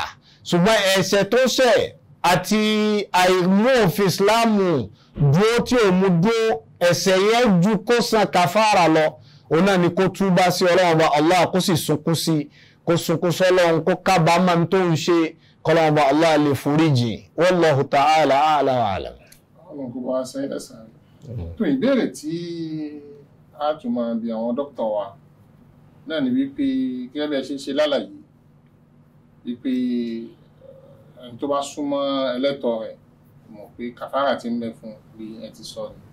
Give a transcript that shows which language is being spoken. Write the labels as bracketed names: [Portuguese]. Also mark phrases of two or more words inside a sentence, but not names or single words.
[Yoruba] ṣùgbọ́n ẹ̀ṣẹ̀ tó ṣẹ̀ àti àìmú òfin Ìsìláàmù dúró tí ò mú dúró, ẹ̀ṣẹ̀ yẹn ju kó san kàfàrà lọ. òun náà ni kó túbá sí Ọlọ́run Ọba Allah, kó sì sunkún sí, kó sunkún sọ́lọ́run, kó kábàámọ̀ tó ń ṣe, kọ́lọ́run Ọba Allah lè foríjì. [Arabic] والله تعالى أعلى وأعلم. [Yoruba] Ọlọ́run kó bá wa sẹ́yìn lẹ́sàn-án. tó ìbéèrè tí a tún máa bi àwọn dókítà wa náà ni wípé gẹ́gẹ́ bí ẹ ṣe lálàyé wípé ẹni tó bá súnmọ́ ẹlẹ́tọ̀ọ́ rẹ̀ mọ̀ pé kàfàrà ti ń bẹ fún bí ẹ ti sọ ni.